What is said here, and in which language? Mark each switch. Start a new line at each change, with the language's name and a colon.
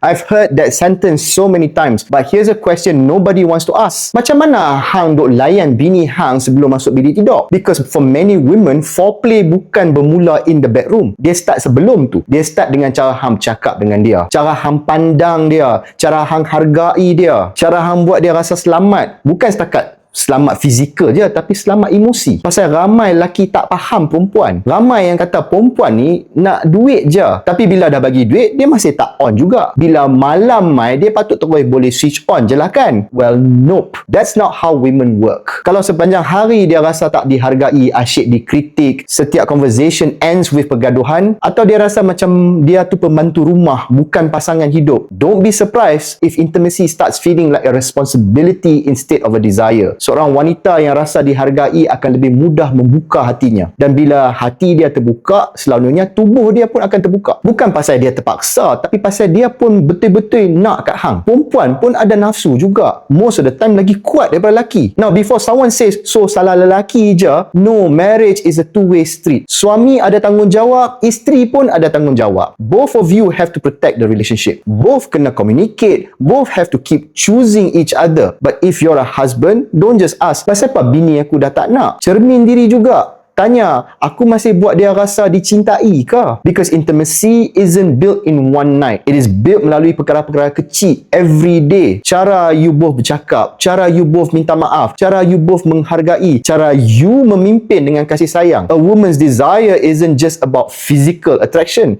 English: I've heard that sentence so many times. But here's a question nobody wants to ask.
Malay: Macam mana hang duk layan bini hang sebelum masuk bilik tidur?
English: Because for many women, foreplay
Malay: bukan bermula
English: in the bedroom.
Malay: Dia start sebelum tu. Dia start dengan cara hang cakap dengan dia. Cara hang pandang dia. Cara hang hargai dia. Cara hang buat dia rasa selamat. Bukan setakat selamat fizikal je, tapi selamat emosi. Pasal ramai lelaki tak faham perempuan. Ramai yang kata perempuan ni nak duit je, tapi bila dah bagi duit, dia masih tak on juga. Bila malam mai, dia patut terus boleh switch on je lah kan?
English: Well, nope. That's not how women work.
Malay: Kalau sepanjang hari dia rasa tak dihargai, asyik dikritik, setiap
English: conversation ends with
Malay: pergaduhan, atau dia rasa macam dia tu pembantu rumah, bukan pasangan hidup,
English: don't be surprised if intimacy starts feeling like a responsibility instead of a desire.
Malay: Seorang wanita yang rasa dihargai akan lebih mudah membuka hatinya. Dan bila hati dia terbuka, selalunya tubuh dia pun akan terbuka. Bukan pasal dia terpaksa, tapi pasal dia pun betul-betul nak kat hang. Perempuan pun ada nafsu juga.
English: Most of the time
Malay: lagi kuat daripada lelaki.
English: Now, before someone says,
Malay: so salah lelaki je,
English: no, marriage is a two-way street.
Malay: Suami ada tanggungjawab, isteri pun ada tanggungjawab.
English: Both of you have to protect the relationship. Both
Malay: kena
English: communicate. Both have to keep choosing each other. But if you're a husband, don't just ask,
Malay: pasal apa bini aku dah tak nak? Cermin diri juga. Tanya, aku masih buat dia rasa dicintai ke?
English: Because intimacy isn't built in one night. It is built
Malay: melalui perkara-perkara kecil
English: every day.
Malay: Cara you both bercakap, cara you both minta maaf, cara you both menghargai, cara you memimpin dengan kasih sayang.
English: A woman's desire isn't just about physical attraction.